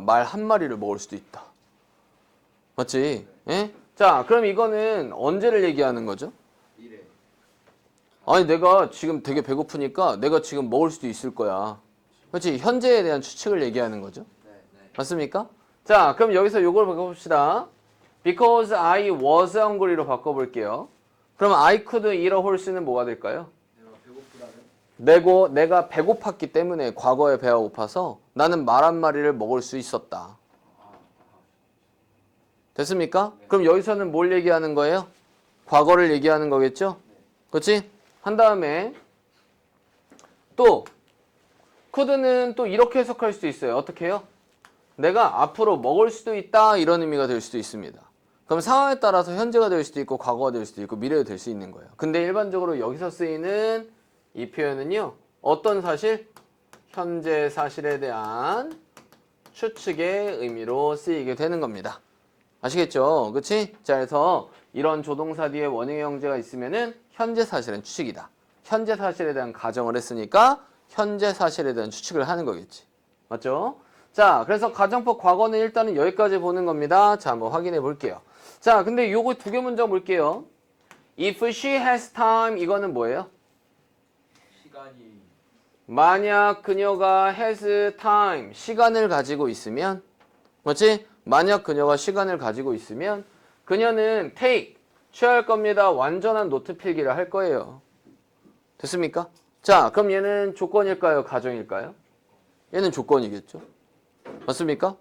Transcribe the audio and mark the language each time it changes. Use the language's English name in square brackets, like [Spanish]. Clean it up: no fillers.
[Korean] 말 한 마리를 먹을 수도 있다. 맞지? 예? 자, 그럼 이거는 언제를 얘기하는 거죠? 미래. 아니, 내가 지금 되게 배고프니까 내가 지금 먹을 수도 있을 거야. 그렇지? 현재에 대한 추측을 얘기하는 거죠. 네. 맞습니까? 자, 그럼 여기서 요걸 바꿔봅시다. [English] Because I was hungry [Korean] 로 바꿔볼게요. 그럼 [English] I could eat a horse [Korean] 는 뭐가 될까요? 내가 배고프다면? 내가 배고팠기 때문에 과거에 배가 고파서 나는 말 한 마리를 먹을 수 있었다. 됐습니까? 그럼 여기서는 뭘 얘기하는 거예요? 과거를 얘기하는 거겠죠? 그렇지? 한 다음에 또 could는 또 이렇게 해석할 수도 있어요. 어떻게 해요? 내가 앞으로 먹을 수도 있다 이런 의미가 될 수도 있습니다. 그럼 상황에 따라서 현재가 될 수도 있고 과거가 될 수도 있고 미래가 될 수 있는 거예요. 근데 일반적으로 여기서 쓰이는 이 표현은요. 어떤 사실? 현재 사실에 대한 추측의 의미로 쓰이게 되는 겁니다. 아시겠죠? 그치? 자, 그래서 이런 조동사 뒤에 원형의 형제가 있으면은 현재 사실은 추측이다. 현재 사실에 대한 가정을 했으니까 현재 사실에 대한 추측을 하는 거겠지. 맞죠? 자, 그래서 가정법 과거는 일단은 여기까지 보는 겁니다. 자, 한번 확인해 볼게요. 자, 근데 요거 두 개 문장 볼게요. [English] If she has time, [Korean] 이거는 뭐예요? 시간이 만약 그녀가 has time, 시간을 가지고 있으면, 맞지? 만약 그녀가 시간을 가지고 있으면 그녀는 take, 취할 겁니다. 완전한 노트 필기를 할 거예요. 됐습니까? 자, 그럼 얘는 조건일까요? 가정일까요? 얘는 조건이겠죠. 맞습니까?